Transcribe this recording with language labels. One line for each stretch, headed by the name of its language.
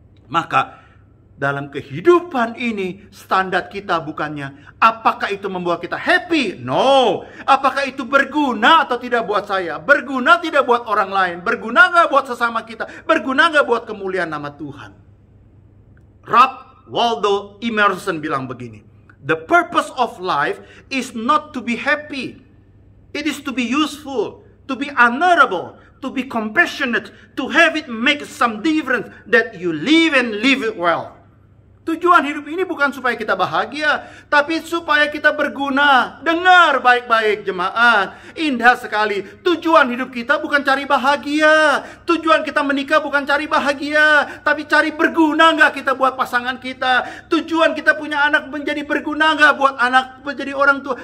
Indonesian: Maka dalam kehidupan ini standar kita bukannya apakah itu membuat kita
English: happy? No.
Indonesian: Apakah itu berguna atau tidak buat saya? Berguna tidak buat orang lain? Berguna nggak buat sesama kita? Berguna nggak buat kemuliaan nama Tuhan?
English: Ralph Waldo Emerson
Indonesian: bilang begini,
English: the purpose of life is not to be happy. It is to be useful, to be honorable, to be compassionate, to have it make some difference, that you live and live it well.
Indonesian: Tujuan hidup ini bukan supaya kita bahagia, tapi supaya kita berguna. Dengar baik-baik jemaat, indah sekali. Tujuan hidup kita bukan cari bahagia. Tujuan kita menikah bukan cari bahagia, tapi cari berguna nggak kita buat pasangan kita. Tujuan kita punya anak menjadi berguna nggak buat anak menjadi orang tua.